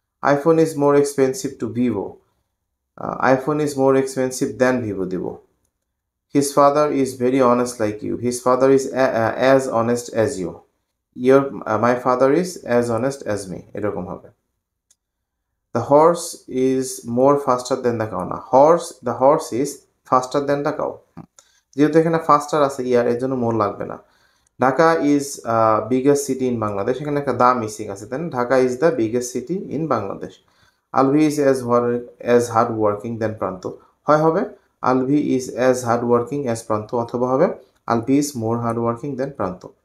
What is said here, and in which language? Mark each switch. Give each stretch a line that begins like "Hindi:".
English: IPhone is more expensive to Vivo, iPhone is more expensive than Vivo দিব। His father is very honest like you, his father is as honest as you. My father is as honest as me,
Bangla: এরকম হবে।
English: The horse is more faster than the cow, না the horse is faster than the cow,
Bangla: যেহেতু এখানে ফাস্টার আছে ইয়ার, এর জন্য মোর লাগবে না।
English: Dhaka is biggest city in Bangladesh,
Bangla: এখানে একটা দা মিসিং আছে,
English: Then Dhaka is the biggest city in Bangladesh. Alvi is as hard working than Pranto,
Bangla: হয় হবে
English: Alvi is as hard working as Pranto,
Bangla: অথবা হবে
English: Alvi is more hard working than Pranto.